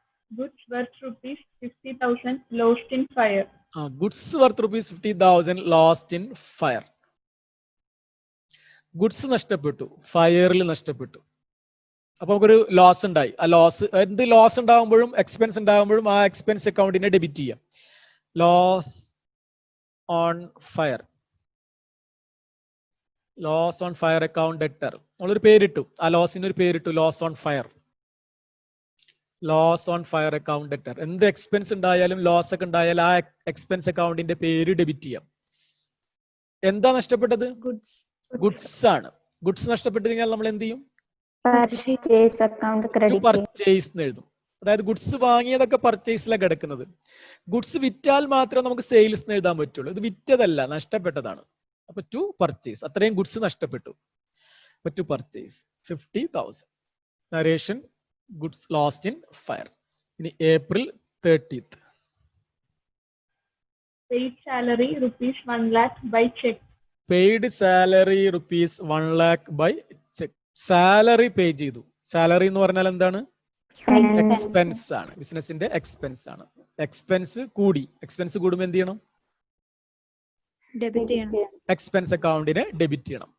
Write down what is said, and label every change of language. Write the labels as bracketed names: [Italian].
[English] Goods worth rupees 50,000 lost in fire. Goods worth rupees 50,000 lost in fire. [Malayalam] Goods നഷ്ടപ്പെട്ടു, ഫയറിൽ നഷ്ടപ്പെട്ടു. അപ്പൊ നമുക്കൊരു loss ഉണ്ടായി. ആ ലോസ്, എന്ത് ലോസ് ഉണ്ടാകുമ്പോഴും എക്സ്പെൻസ് ഉണ്ടാകുമ്പോഴും ആ എക്സ്പെൻസ് അക്കൗണ്ടിനെ ഡെബിറ്റ് ചെയ്യാം. [English] Loss on fire, loss on fire account debtor. [Malayalam] നമ്മളൊരു പേരിട്ടു, ആ ലോസിന് ഒരു പേരിട്ടു, [English] Loss on fire. Loss on fire account debtor. [Malayalam] എന്ത് എക്സ്പെൻസ് ഉണ്ടായാലും ലോസ് ഒക്കെ ഉണ്ടായാലും ആ എക്സ്പെൻസ് അക്കൗണ്ടിന്റെ പേര് ഡെബിറ്റ് ചെയ്യാം. എന്താ നഷ്ടപ്പെട്ടത്? ഗുഡ്സ് ആണ്. ഗുഡ്സ് നഷ്ടപ്പെട്ടു കഴിഞ്ഞാൽ നമ്മൾ എന്ത് ചെയ്യും? [English] Purchase account credit. [Malayalam] പർച്ചേസ് എന്ന് എഴുതും. അതായത് ഗുഡ്സ് വാങ്ങിയതൊക്കെ പർച്ചേസിലാണ് കിടക്കുന്നത്. ഗുഡ്സ് വിറ്റാൽ മാത്രമേ നമുക്ക് സെയിൽസ് എന്ന് എഴുതാൻ പറ്റുള്ളൂ. ഇത് വിറ്റതല്ല, നഷ്ടപ്പെട്ടതാണ്. അപ്പൊ [English] to purchase, [Malayalam] അത്രയും ഗുഡ്സ് നഷ്ടപ്പെട്ടു. [English] അപ്പൊ to purchase 50,000. Narration goods lost in fire. ഇനി April 30th. Paid salary rupees 1 lakh by check. Paid salary rupees 1 lakh by cheque. [Malayalam] Salary പേ ചെയ്തു. സാലറി എന്ന് പറഞ്ഞാൽ എന്താണ്? എക്സ്പെൻസ് ആണ്. ബിസിനസിന്റെ എക്സ്പെൻസ് ആണ്. എക്സ്പെൻസ് കൂടി. എക്സ്പെൻസ് കൂടുമ്പോൾ എന്ത് ചെയ്യണം? ഡെബിറ്റ് ചെയ്യണം. എക്സ്പെൻസ് അക്കൗണ്ടിനെ ഡെബിറ്റ് ചെയ്യണം.